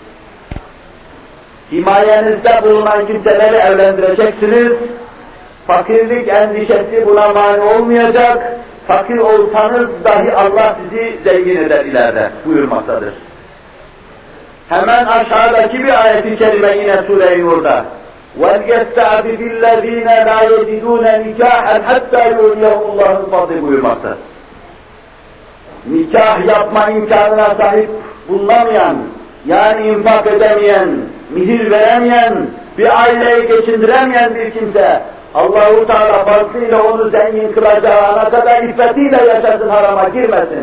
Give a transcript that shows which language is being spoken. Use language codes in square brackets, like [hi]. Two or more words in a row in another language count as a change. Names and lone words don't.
[tr] Himayenizde bulunan kimseleri evlendireceksiniz, fakirlik endişesi buna mani olmayacak, fakir olsanız dahi Allah sizi zengin eder ileride buyurmaktadır. Hemen aşağıdaki bir ayet-i kerime yine Sure-i Nur'da [ar] وَلْيَسْتَعْبِدِ الَّذ۪ينَ لَا يَجِدُونَ نِكَاحًا حَتَّى يُؤْنِيَهُمُ اللّٰهُ الْفَضْلِ [tr] buyurmaktadır. Nikah yapma imkanına sahip bulunamayan, yani infak edemeyen, mihir veremeyen, bir aileyi geçindiremeyen bir kimse, Allah-u Teala fazlıyla onu zengin kılacağı ana kadar iffetiyle yaşasın, harama girmesin.